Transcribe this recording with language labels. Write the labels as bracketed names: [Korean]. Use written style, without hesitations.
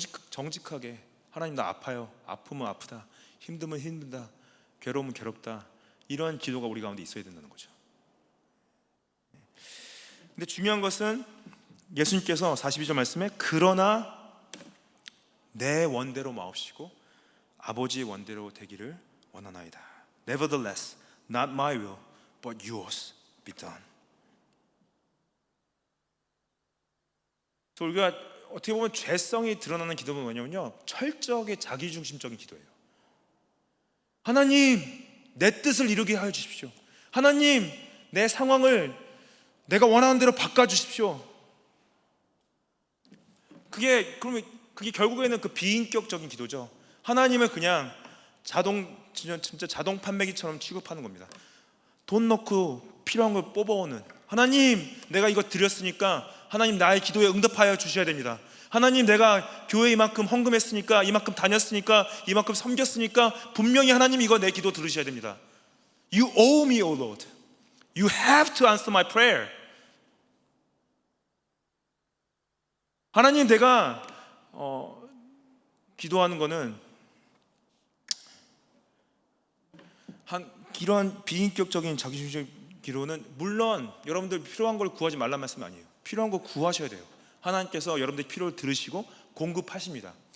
[Korean] 정직하게 하나님, 나 아파요. 아프면 아프다, 힘들면 힘들다, 괴로우면 괴롭다, 이런 기도가 우리 가운데 있어야 된다는 거죠. 근데 중요한 것은 예수님께서 42절 말씀에 그러나 내 원대로 마옵시고 아버지의 원대로 되기를 원하나이다. [English] Nevertheless, not my will, but yours be done. [Korean] 그래서 우리가 어떻게 보면 죄성이 드러나는 기도는 뭐냐면요, 철저하게 자기중심적인 기도예요. 하나님, 내 뜻을 이루게 하여 주십시오. 하나님, 내 상황을 내가 원하는 대로 바꿔주십시오. 그게 결국에는 그 비인격적인 기도죠. 하나님을 그냥 진짜 자동 판매기처럼 취급하는 겁니다. 돈 넣고 필요한 걸 뽑아오는, 하나님, 내가 이거 드렸으니까 하나님 나의 기도에 응답하여 주셔야 됩니다. 하나님, 내가 교회 이만큼 헌금했으니까, 이만큼 다녔으니까, 이만큼 섬겼으니까 분명히 하나님 이거 내 기도 들으셔야 됩니다. [English] You owe me, O Lord. You have to answer my prayer. [Korean] 하나님, 내가 기도하는 거는 이런 비인격적인 자기중심적인 기도는, 물론 여러분들 필요한 걸 구하지 말란 말씀 아니에요. 필요한 거 구하셔야 돼요. 하나님께서 여러분들의 필요를 들으시고 공급하십니다.